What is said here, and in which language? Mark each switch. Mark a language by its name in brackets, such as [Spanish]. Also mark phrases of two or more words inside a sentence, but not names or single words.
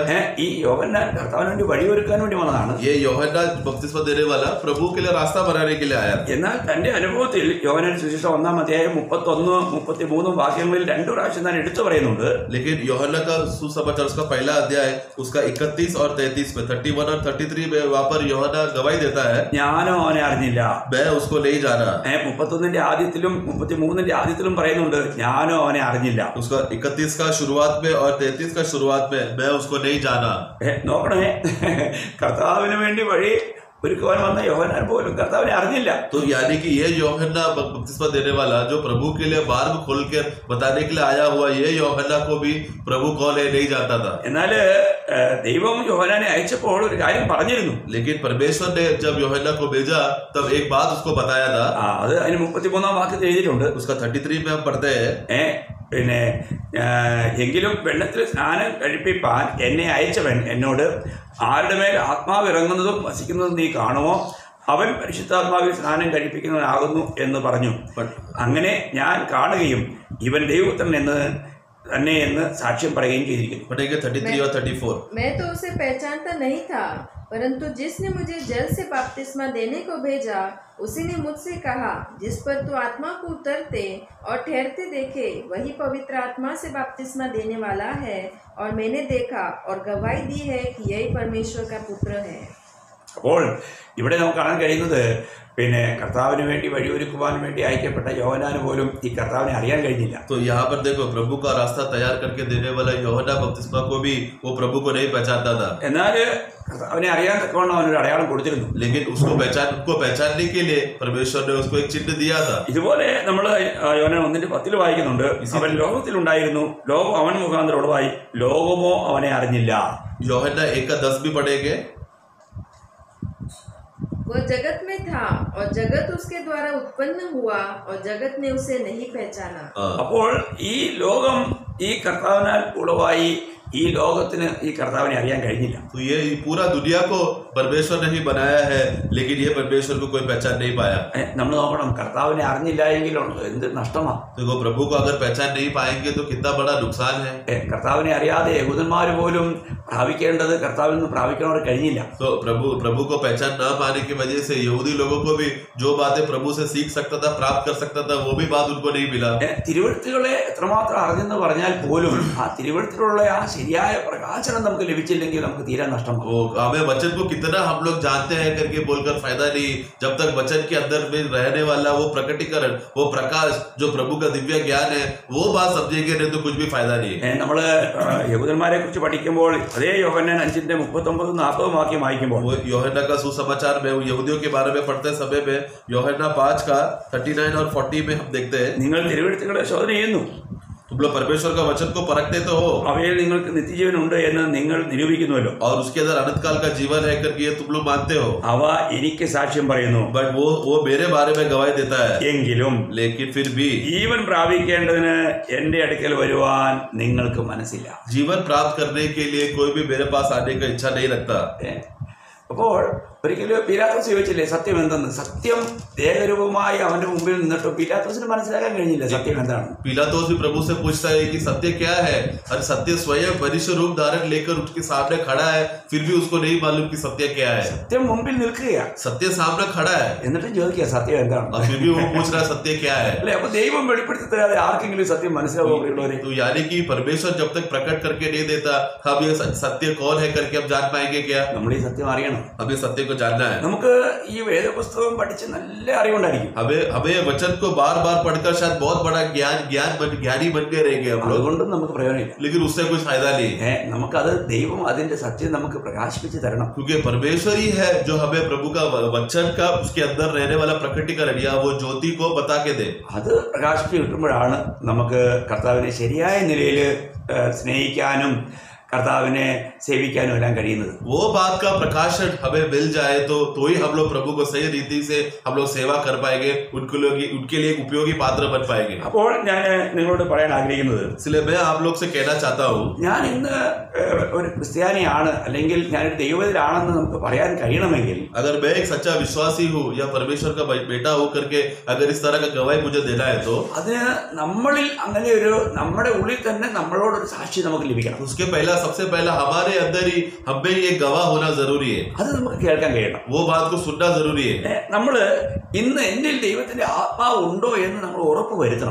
[Malayalam] ഈ യോഹന്നാൻ കർത്താവിന് വേണ്ടി വഴിയൊരുക്കാൻ വേണ്ടി വന്നതാണ്. [Hindi] ये യോഹന്നാൻ बपतिस्मा देने वाला प्रभु के लिए रास्ता बनाने के लिए आया. [Malayalam] എന്നാൽ തന്റെ അനുഭവത്തിൽ യോഹന്നാൻ സുവിശേഷം 1-ാം അധ്യായം 31-33 വാക്യങ്ങളിൽ 2 പ്രാവശ്യം താൻ എടുത്തു പറയുന്നുണ്ട്. [Hindi] लेकिन യോഹന്നാൻ का सुसमाचार उसका पहला अध्याय उसका 31 और 33 में 31 और 33 में वहां पर യോഹന്നാൻ गवाही देता है, [Malayalam] ഞാനോ അവനെ അറിഞ്ഞില്ല. [Hindi] मैं उसको नहीं जाना. [Malayalam] 31-ന്റെ ആദ്യത്തിലും 33-ന്റെ ആദ്യത്തിലും പറയുന്നുണ്ട്, ഞാനോ അവനെ അറിഞ്ഞില്ല. [Hindi] उसका 31 का शुरुआत में और 33 का शुरुआत में मैं उसको नहीं जाना. [Malayalam] നോക്കണേ, കർത്താവിന് വേണ്ടി വഴി ഒരുക്കുവാൻ വന്ന യോഹന്നാൻ പോലും കർത്താവിനെ അറിഞ്ഞില്ല. [Hindi] तो यानी कि ये യോഹന്നാൻ बपतिस्मा देने वाला जो प्रभु के लिए मार्ग खोलकर बताने के लिए आया हुआ, ये യോഹന്നാൻ को भी प्रभु कौन है नहीं जानता था. [Malayalam] എന്നാൽ ദൈവം യോഹന്നാനെ അയച്ചപ്പോൾ ഒരു കാര്യം പറഞ്ഞിരുന്നു. [Hindi] लेकिन परमेश्वर ने जब യോഹന്നാൻ को भेजा तब एक बात उसको बताया था. [Malayalam] അത് അതിന് 33-ാം വാക്യത്തിൽ എഴുതിയിട്ടുണ്ട്. [Hindi] उसका 33 में हम पढ़ते हैं, [Malayalam] പിന്നെ എങ്കിലും വെള്ളത്തിൽ സ്നാനം കഴിപ്പിപ്പാൻ എന്നെ അയച്ചവൻ എന്നോട്, ആരുടെ മേൽ ആത്മാവ് ഇറങ്ങുന്നതും വസിക്കുന്നതും നീ കാണുമോ? അവൻ പരിശുദ്ധാത്മാവിൽ സ്നാനം കഴിപ്പിക്കുന്നവനാകുന്നു എന്ന് പറഞ്ഞു. അങ്ങനെ ഞാൻ കാണുകയും ഇവൻ ദൈവപുത്രൻ തന്നെ എന്ന് സാക്ഷ്യം പറയുകയും ചെയ്തിരിക്കുന്നു. [Hindi] 33 और 34. मैं तो उसे पहचानता नहीं था, परंतु जिसने मुझे जल से बपतिस्मा देने को भेजा उसी ने मुझसे कहा, जिस पर तू आत्मा को उतरते और ठहरते देखे वही पवित्र आत्मा से बपतिस्मा देने वाला है. और मैंने देखा और गवाही दी है कि यही परमेश्वर का पुत्र है. [Malayalam] അപ്പോൾ ഇവിടെ നമുക്ക് കാണാൻ കഴിയുന്നത്, പിന്നെ കർത്താവിന് വേണ്ടി വഴിയൊരുക്കുവാൻ വേണ്ടി അയക്കപ്പെട്ട യോഹന്നാന് പോലും ഈ കർത്താവിനെ അറിയാൻ കഴിഞ്ഞില്ല. [Hindi] तो यहाँ पर देखो, प्रभु का रास्ता तैयार करके देने वाला യോഹന്നാൻ बपतिस्मा को भी वो प्रभु को नहीं पहचानता था. [Malayalam] എന്നാൽ കർത്താവിനെ അറിയാൻ തക്കവണ്ണം അവനൊരു അടയാളം കൊടുത്തിരുന്നു. [Hindi] लेकिन उसको पहचानने के लिए परमेश्वर ने उसको एक चिन्ह दिया था. [Malayalam] ഇതുപോലെ നമ്മൾ യോഹന്നാൻ 1:10 വായിക്കുന്നുണ്ട്, അവൻ ലോകത്തിലുണ്ടായിരുന്നു, ലോകം അവൻ മുഖാന്തരം ഉളവായി, ലോകമോ അവനെ അറിഞ്ഞില്ല. [Hindi] യോഹന്നാൻ 1:10 भी पढ़ेंगे. वह जगत में था और जगत उसके द्वारा उत्पन्न हुआ और जगत ने उसे नहीं पहचाना. [Malayalam] അപ്പോൾ ഈ ലോകം ഈ കർത്താവിനാൽ ഉളവായി, ഈ ലോകത്തിന് ഈ കർത്താവിനെ അറിയാൻ കഴിഞ്ഞില്ല. [Hindi] तो ये पूरा दुनिया को परमेश्वर ने ही बनाया है, लेकिन ये परमेश्वर को कोई पहचान नहीं पाया. [Malayalam] നമ്മൾ നോക്കണം, കർത്താവിനെ അറിഞ്ഞില്ല എങ്കിൽ എന്ത് നഷ്ടമാണ്. [Hindi] देखो, प्रभु को अगर पहचान नहीं पाएंगे तो कितना बड़ा नुकसान है. [Malayalam] കർത്താവിനെ അറിയാതെ യഹൂദന്മാർ പോലും പ്രാപിക്കേണ്ടത് കർത്താവിൽ നിന്ന് പ്രാപിക്കുന്നവർ കഴിഞ്ഞില്ല. [Hindi] तो प्रभु को पहचान न पाने की वजह से यहूदी लोगों को भी जो बातें प्रभु से सीख सकता था, प्राप्त कर सकता था, वो भी बात उनको नहीं मिला. [Malayalam] തിരുവെഴുത്തുകളെ എത്രമാത്രം അറിഞ്ഞെന്ന് പറഞ്ഞാൽ പോലും ആ തിരുവെഴുത്തിലുള്ള ആ ശരിയായ പ്രകാശനം നമുക്ക് ലഭിച്ചില്ലെങ്കിൽ നമുക്ക് തീരാൻ നഷ്ടമാണ്. [Hindi] हमें वचन को कितना हम लोग जानते हैं करके बोलकर फायदा नहीं, जब तक वचन के अंदर में रहने वाला वो प्रकटीकरण, वो प्रकाश जो प्रभु का दिव्य ज्ञान है, वो बात समझेंगे नहीं तो कुछ भी फायदा नहीं है. [Malayalam] നമ്മള് യഹൂദന്മാരെ കുറിച്ച് പഠിക്കുമ്പോൾ അതേ യോഹന്നാൻ 5:39-40 വാക്യം വായിക്കുമ്പോൾ [Hindi] वो यूहन्ना का सुसमाचार में यहूदियों के बारे में पढ़ते समय में यूहन्ना 5 का 39 और 40 में हम देखते हैं, [Malayalam] നിങ്ങൾ തിരുവെഴുത്തുകളെ ശോധന ചെയ്യുന്നു, [Hindi] तुम लोग परमेश्वर का वचन को परखते तो हो [Malayalam] അവയിൽ നിങ്ങൾക്ക് നിത്യജീവൻ ഉണ്ട് എന്ന് നിങ്ങൾ നിരൂപിക്കുന്നുവല്ലോ. [Hindi] और उसके अंदर अनंत काल का जीवन है करके ये तुम लोग मानते हो, [Malayalam] അവ എനിക്ക് സാക്ഷ്യം പറയുന്നു. [Hindi] बट वो मेरे बारे में गवाही देता है. [Malayalam] എങ്കിലും [Hindi] लेकिन फिर भी [Malayalam] ജീവൻ പ്രാപിക്കേണ്ടതിന് എന്റെ അടുക്കൽ വരുവാൻ നിങ്ങൾക്ക് മനസ്സില്ല. [Hindi] जीवन प्राप्त करने के लिए कोई भी मेरे पास आने का इच्छा नहीं रखता. [Malayalam] അപ്പോൾ ഒരിക്കലും പീലാത്തോസ് ചോദിച്ചില്ലേ സത്യം എന്തെന്ന്? സത്യം ഏകരൂപമായി അവന്റെ മുമ്പിൽ നിന്നിട്ട് പീലാത്തോസിന് മനസ്സിലാക്കാൻ കഴിഞ്ഞില്ല സത്യം എന്താണ്. [Hindi] पिलातुस भी प्रभु से पूछता है कि सत्य क्या है, और सत्य स्वयं मनुष्य रूप धारण लेकर उसके सामने खड़ा है, फिर भी उसको नहीं मालूम कि सत्य क्या है. [Malayalam] സത്യം മുമ്പിൽ നിൽക്കുകയാണ്, [Hindi] सत्य सामने खड़ा है [Malayalam] എന്നിട്ടും ചോദിക്കുക സത്യം എന്താണ്. [Hindi] और फिर भी वो पूछ रहा है सत्य क्या है. [Malayalam] അല്ലെ, അപ്പൊ ദൈവം വെളിപ്പെടുത്തി തരാതെ ആർക്കെങ്കിലും സത്യം മനസ്സിലാവുള്ളവരെ? [Hindi] तो यानी कि परमेश्वर जब तक प्रकट करके नहीं देता, हम ये सत्य कौन है करके हम जान पाएंगे क्या? [Malayalam] നമ്മൾ ഈ സത്യം അറിയണം. [Hindi] हमें सत्य को जानना है. [Malayalam] നമുക്ക് ഈ വേദപുസ്തകം പഠിച്ച് നല്ല അറിവുണ്ടായിരിക്കും. [Hindi] हमें वचन को बार बार पढ़कर शायद बहुत बड़ा ज्ञानी बन के रहेंगे हम लोग, [Malayalam] അതുകൊണ്ടും നമുക്ക് പ്രയോജനമില്ല. [Hindi] लेकिन उससे कुछ फायदा नहीं. [Malayalam] നമുക്കത് ദൈവം അതിന്റെ സത്യം നമുക്ക് പ്രകാശിപ്പിച്ച് തരണം. [Hindi] क्योंकि परमेश्वर ही है जो हमें प्रभु का वचन का उसके अंदर रहने वाला प्रकटीकरण या वो ज्योति को बता के दे. [Malayalam] അത് പ്രകാശിച്ച് കിട്ടുമ്പോഴാണ് നമുക്ക് കർത്താവിനെ ശരിയായ നിലയിൽ സ്നേഹിക്കാനും കർത്താവിനെ സേവിക്കാനും എല്ലാം കഴിയുന്നത്. [Hindi] वो बात का प्रकाशन हमें मिल जाए तो ही हम लोग प्रभु को सही रीति से हम लोग सेवा कर पाएंगे, उनके लिए एक उपयोगी पात्र बन पाएंगे. [Malayalam] അപ്പോൾ ഞാൻ നിങ്ങളോട് പറയാൻ ആഗ്രഹിക്കുന്നത്, [Hindi] इसलिए मैं आप लोग से कहना चाहता हूँ, [Malayalam] ഞാൻ ഇന്ന് ഒരു ക്രിസ്ത്യാനിയാണ് അല്ലെങ്കിൽ ഞാനൊരു ദൈവത്തിലാണെന്ന് നമുക്ക് പറയാൻ കഴിയണമെങ്കിൽ, [Hindi] अगर मैं एक सच्चा विश्वासी हूँ या परमेश्वर का बेटा हूँ करके अगर इस तरह का गवाही मुझे देना है तो [Malayalam] അതിന് നമ്മളിൽ അങ്ങനെ ഒരു നമ്മുടെ ഉള്ളിൽ തന്നെ നമ്മളോടൊരു സാക്ഷി നമുക്ക് ലഭിക്കണം. [Hindi] उसके सबसे पहला हमारे अंदर ही हमें ये गवाह होना जरूरी है. [Malayalam] അത് നമുക്ക് കേൾക്കാൻ കഴിയണം. [Hindi] वो बात को सुनना जरूरी है. [Malayalam] നമ്മള് ഇന്ന് എന്നിൽ ദൈവത്തിന്റെ ആത്മാവ് ഉണ്ടോ എന്ന് നമ്മൾ ഉറപ്പ് വരുത്തണം.